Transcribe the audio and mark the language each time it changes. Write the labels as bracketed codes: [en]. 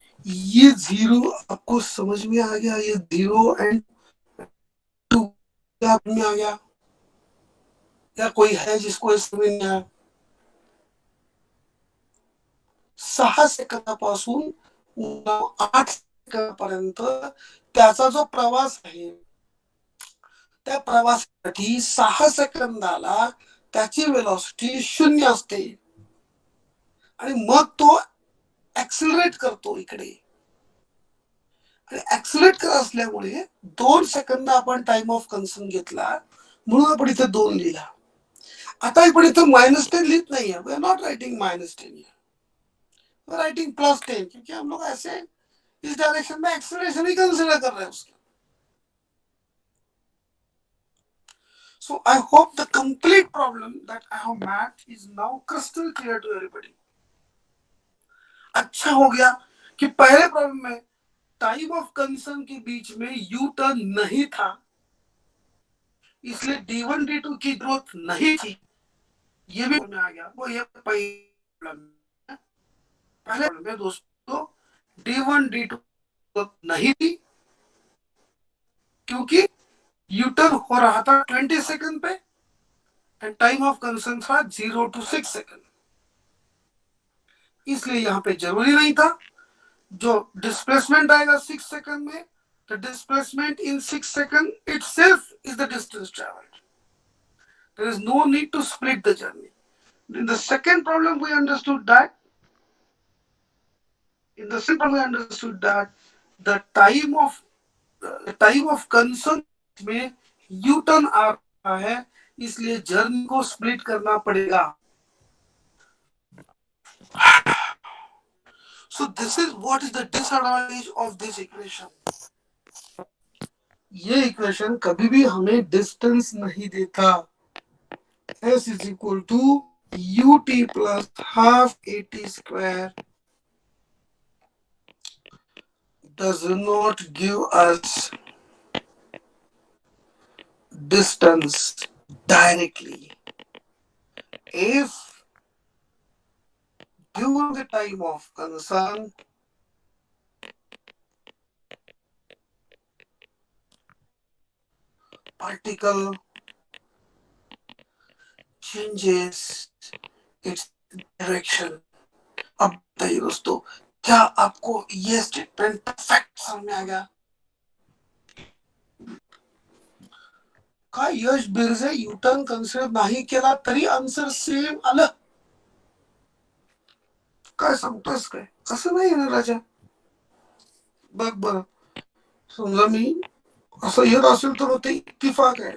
[hi] ये जीरो आपको समझ में आ गया? ये 0 एंड 2 क्या में आ गया? या कोई है जिसको समझ नहीं आया? [mr] 6 सेकंदापासून 8 सेकंदापर्यंत त्याचा जो प्रवास आहे, त्या प्रवासासाठी 6 सेकंदाला त्याची वेलॉसिटी 0 असते आणि मग तो ऍक्सिलरेट करतो इकडे. आणि ऍक्सिलरेट करत असल्यामुळे 2 सेकंद आपण टाइम ऑफ कन्सर्न घेतला, म्हणून आपण इथे 2 लिहिला. आता आपण इथे -10 लिहित नाहीये. [en] we are not writing -10, we are writing +10, [hi] क्योंकि हम लोग ऐसे इस डायरेक्शन में एक्सेलरेशन ही कंसिडर कर रहे हैं उसका. [en] So I hope the complete problem that I have mapped is now crystal clear to everybody. [hi] अच्छा हो गया कि पहले प्रॉब्लम में टाइम ऑफ कंसर्न के बीच में यू टर्न नहीं था, इसलिए D1 D2 की ग्रोथ नहीं थी. ये भी में आ गया. वो ये पहले प्रॉब्लम में दोस्तों D1 D2 ग्रोथ नहीं थी, क्योंकि यू टर्न हो रहा था 20 सेकंड पे एंड टाइम ऑफ कंसर्न था 0 to 6 सेकंड. इसलिए यहाँ पे जरूरी नहीं था. जो डिस्प्लेसमेंट आएगा 6 सेकंड में, [en] the displacement in 6 seconds itself is the distance traveled. There is no need to split the journey. In the second problem we understood that the time of concern [hi] में यू टर्न आ रहा है, इसलिए journey को split करना पड़ेगा. [en] So this is what is the disadvantage of this equation. [hi] ये equation कभी भी हमें डिस्टेंस नहीं देता. [en] S is equal to ut plus half at square does not give us distance directly. If during the time of concern particle changes its direction. [hi] अब बताइए दोस्तों, क्या आपको ये स्टेटमेंट परफेक्ट समझ में आ गया? [mr] का यश बिरजे युटर्न कन्सिडर नाही केला तरी आन्सर सेम आलं? काय सांगतोस काय? असं नाही ना राजा. बघ बरं, समजा मी असं येत असेल तर ते इत्तिफाक आहे.